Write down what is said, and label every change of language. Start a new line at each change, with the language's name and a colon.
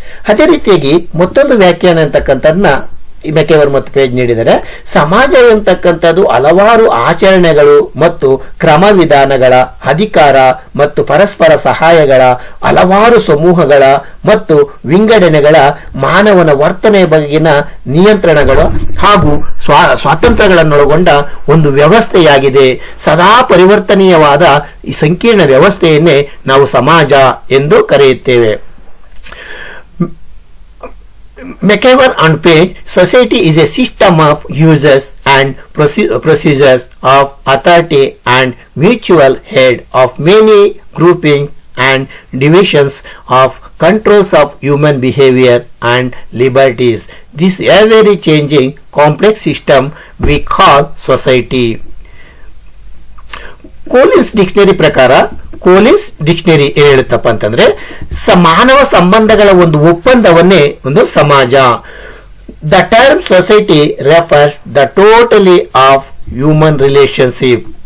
Kannada: ಅದೇ ರೀತಿಯಾಗಿ ಮತ್ತೊಂದು ವ್ಯಾಖ್ಯಾನ ಅಂತಕ್ಕಂಥದ್ದನ್ನ ಮೆಕೆವರ್ ಮತ್ತು ಪೇಜ್ ನೀಡಿದರೆ, ಸಮಾಜ ಎಂತಕ್ಕಂಥದ್ದು ಹಲವಾರು ಆಚರಣೆಗಳು ಮತ್ತು ಕ್ರಮವಿಧಾನಗಳ, ಅಧಿಕಾರ ಮತ್ತು ಪರಸ್ಪರ ಸಹಾಯಗಳ ಹಲವಾರು ಸಮೂಹಗಳ ಮತ್ತು ವಿಂಗಡಣೆಗಳ ಮಾನವನ ವರ್ತನೆಯ ಬಗೆಗಿನ ನಿಯಂತ್ರಣಗಳು ಹಾಗೂ ಸ್ವಾತಂತ್ರ್ಯಗಳನ್ನೊಳಗೊಂಡ ಒಂದು ವ್ಯವಸ್ಥೆಯಾಗಿದೆ. ಸದಾ ಪರಿವರ್ತನೀಯವಾದ ಈ ಸಂಕೀರ್ಣ ವ್ಯವಸ್ಥೆಯನ್ನೇ ನಾವು ಸಮಾಜ ಎಂದು ಕರೆಯುತ್ತೇವೆ.
English: McEwan and Page, society is a system of uses and procedures of authority and mutual aid of many groupings and divisions of controls of human behavior and liberties. This ever changing complex system we call society.
Kannada: Collins dictionary ಪ್ರಕಾರ, Collins dictionary ಏನ್ ಹೇಳುತ್ತಪ್ಪ ಅಂತಂದ್ರೆ, ಮಾನವ ಸಂಬಂಧಗಳ ಒಂದು ಒಪ್ಪಂದವನ್ನೇ ಒಂದು ಸಮಾಜ.
English: The term society refers the totality of human relationship.